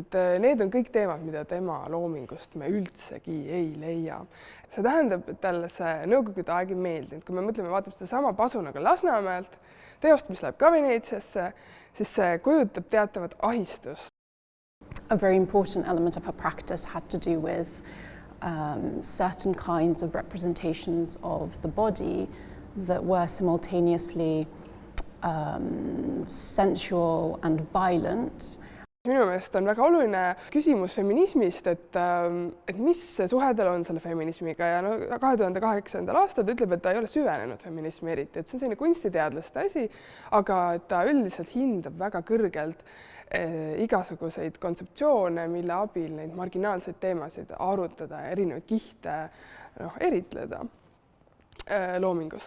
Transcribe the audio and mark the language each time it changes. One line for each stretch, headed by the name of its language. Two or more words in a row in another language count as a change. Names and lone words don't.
Estonian: Et need on kõik teemad, mida tema loomingust me üldsegi ei leia. See tähendab, et talle see nõukogude aeg ei meeldinud. Kui me mõtleme, vaatame seda sama Pasunaga Lasnamäelt, teost, mis läheb ka Venetsiasse, siis see kujutab teatavat ahistust.
English: A very important element of her practice had to do with certain kinds of representations of the body that were simultaneously sensual and violent.
Estonian: Minu meelest on väga oluline küsimus feminismist, et mis suhe tal on selle feminismiga ja 2008. aastal ta ütleb, et ta ei ole süvenenud feminismi eriti, et see on selline kunstiteadlaste asi, aga ta üldiselt hindab väga kõrgelt igasuguseid kontseptsioone, mille abil neid marginaalseid teemasid arutada ja erinevaid kihte eritleda loomingus.